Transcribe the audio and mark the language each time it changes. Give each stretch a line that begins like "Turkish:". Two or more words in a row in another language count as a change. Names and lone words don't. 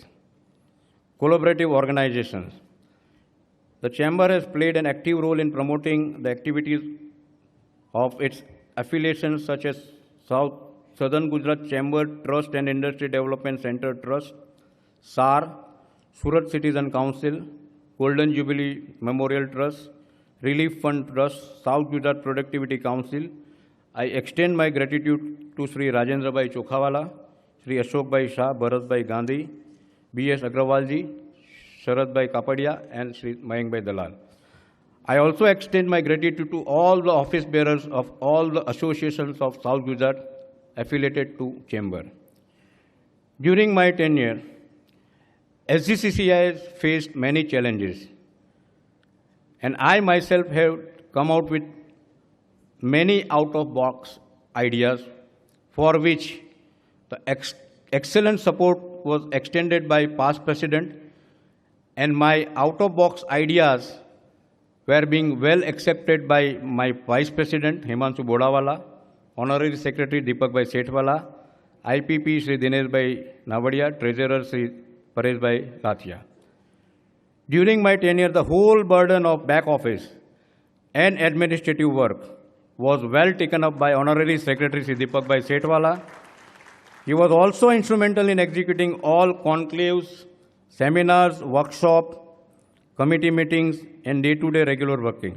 English: Collaborative organizations. The Chamber has played an active role in promoting the activities of its affiliations such as Southern Gujarat Chamber Trust and Industry Development Center Trust, SAR, Surat Citizen Council, Golden Jubilee Memorial Trust, Relief Fund Trust, South Gujarat Productivity Council. I extend my gratitude to Sri Rajendra Bhai Chokhawala, Sri Ashok Bhai Shah, Bharat Bhai Gandhi, B.S. Agrawalji, Sharad Bhai Kapadia, and Sri Mayank Bhai Dalal. I also extend my gratitude to all the office bearers of all the associations of South Gujarat affiliated to Chamber. During my tenure, Sgcci has faced many challenges, and I myself have come out with many out-of-box ideas for which the excellent support was extended by past president, and my out-of-box ideas were being well accepted by my vice president Himanshu Bodawala, honorary secretary Deepak Bhai Sethwala, IPP Sri Dinesh Bhai Navadia, treasurer Sri Paresh Bhai Lathia. During my tenure, the whole burden of back office and administrative work was well taken up by honorary secretary Sri Deepak Bhai Sethwala. He was also instrumental in executing all conclaves, seminars, workshops, committee meetings, and day-to-day regular working.